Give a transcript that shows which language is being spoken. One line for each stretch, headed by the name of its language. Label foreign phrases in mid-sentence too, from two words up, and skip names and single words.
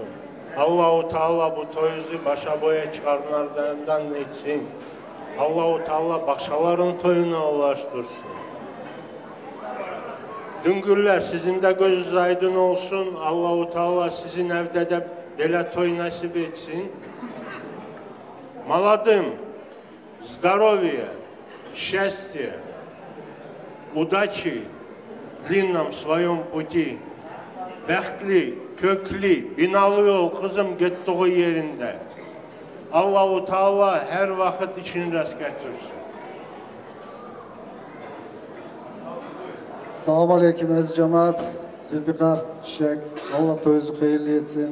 Arabic: الله تعالى
Turkish: bu toyunuzu başa boya çıkaranlardan etsin.
Arabic: الله تعالى
Turkish: başkalarının toyuna ulaştırsın. Düngürler sizin de gözünüz aydın olsun.
Arabic: الله تعالى
Turkish: sizin evde de belə toy nasip etsin. Maladım,
Russian: здоровья, счастья, удачи длинном своем пути.
Turkish: Bəxtli, köklü, binalı ol kızım gettiği yerinde.
Arabic: الله تعالى
Turkish: her vakit için rast getirsin. Selamun aleyküm aziz cemaat. Zülfikar, Çiçek, Allah toyunuzu hayırlı etsin.